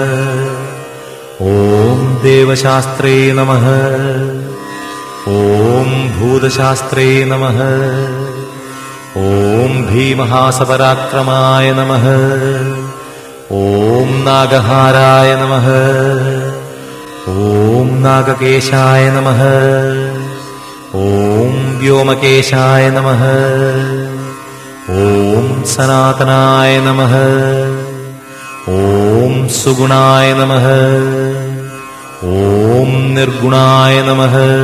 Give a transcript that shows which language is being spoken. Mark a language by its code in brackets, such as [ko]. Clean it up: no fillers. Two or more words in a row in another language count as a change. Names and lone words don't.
[sa] ॐ देवशास्त्रे नमः। ॐ भूतशास्त्रे नमः। ॐ भीमहासपराक्रमाय नमः। ॐ नागहाराय नमः। ॐ नागकेशाय नमः. ॐ व्योमकेशाय नमः. ॐ सनातनाय नमः. ॐ सुगुणाय नमः. ॐ निर्गुणाय नमः.